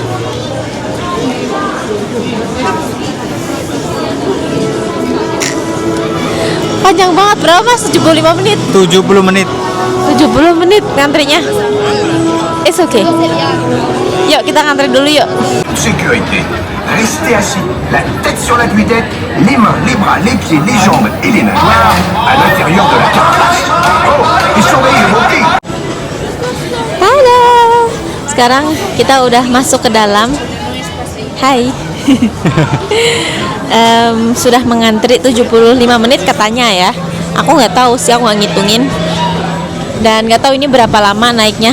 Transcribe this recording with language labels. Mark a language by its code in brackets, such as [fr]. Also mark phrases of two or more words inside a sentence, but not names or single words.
[id] Panjang banget, berapa mas? 75 menit? 70 menit. 70 menit ngantrinya. [en] It's okay. [id] Yuk kita ngantri dulu yuk. [fr] Sécurité. Restez assis, la tête sur la guidette, les mains, les bras, les pieds, les jambes et les nageoires à l'intérieur de la carcasse. Oh, et surveillez vos pieds. [id] Halo. Sekarang kita udah masuk ke dalam. Hai. Sudah mengantri 75 menit katanya ya. Aku nggak tahu sih, aku nggak ngitungin. Dan nggak tahu ini berapa lama naiknya.